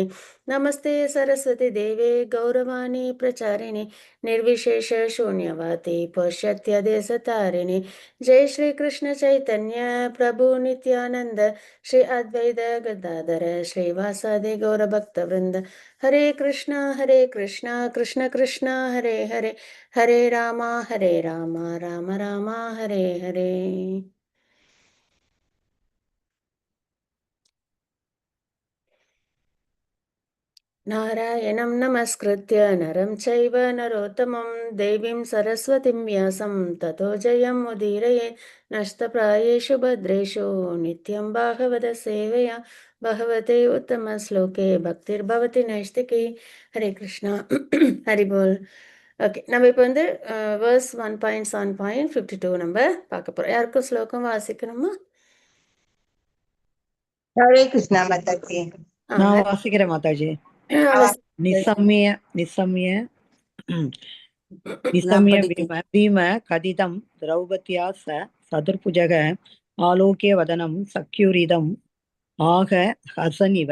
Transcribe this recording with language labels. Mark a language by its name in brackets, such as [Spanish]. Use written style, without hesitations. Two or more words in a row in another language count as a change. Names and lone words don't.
[Sanskrit] नमस्ते सरस्वती देवे गौरवाणी प्रचारिणे निर्विशेष शून्यवादी पश्चात्यदेशतारिणे। जय श्री कृष्ण चैतन्य प्रभु नित्यानंद श्री अद्वैत गदाधर श्रीवासादि गौर भक्त वृंद। हरे कृष्णा कृष्ण कृष्ण हरे हरे, हरे राम राम राम हरे हरे। नारायणं नमस्कृत्य नरं चैव नरोत्तमं देवीं सरस्वतीं व्यासं ततो जयं मुदीरये। नष्टप्रायेषु भद्रेषु नित्यं भागवत सेवया भगवते उत्तमश्लोके भक्तिर्भवति नैष्टिकी। हरे कृष्णा. हरि बोल. [Tamil] ஓகே, நம்ம இப்போ வந்து வேர்ஸ் 1.7.52 நம்ம பார்க்க போகிறோம். யாருக்கும் ஸ்லோகம் வாசிக்கணுமா? ஹரே கிருஷ்ணா மாதாஜி. நான் வாசிக்கிறேன் மாதாஜி. [Sanskrit] निशम्य निशम्य निशम्य भीम गदितम् द्रौपद्या चतुर्भुजक आलोक्य वदनम् सख्युरिदम् आह हसन्निव.